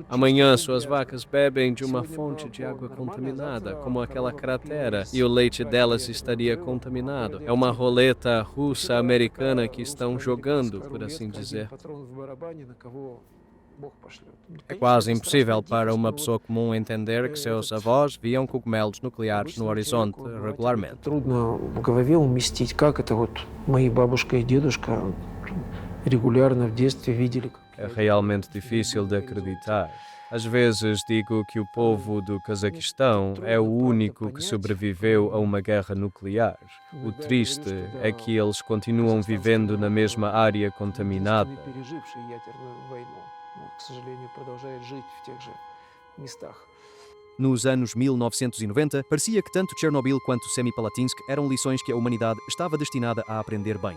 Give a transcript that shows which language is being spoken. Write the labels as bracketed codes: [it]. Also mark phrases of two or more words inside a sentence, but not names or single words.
[pt] Amanhã, suas vacas bebem de uma fonte de água contaminada, como aquela cratera, e o leite delas estaria contaminado. É uma roleta russa-americana que estão jogando, por assim dizer. É quase impossível para uma pessoa comum entender que seus avós viam cogumelos nucleares no horizonte regularmente. [ru] Трудно в голове уместить, как это вот мои бабушка и дедушка регулярно в детстве видели. [pt] É realmente difícil de acreditar. Às vezes digo que o povo do Cazaquistão é o único que sobreviveu a uma guerra nuclear. O triste é que eles continuam vivendo na mesma área contaminada. Nos anos 1990, parecia que tanto Chernobyl quanto Semipalatinsk eram lições que a humanidade estava destinada a aprender bem.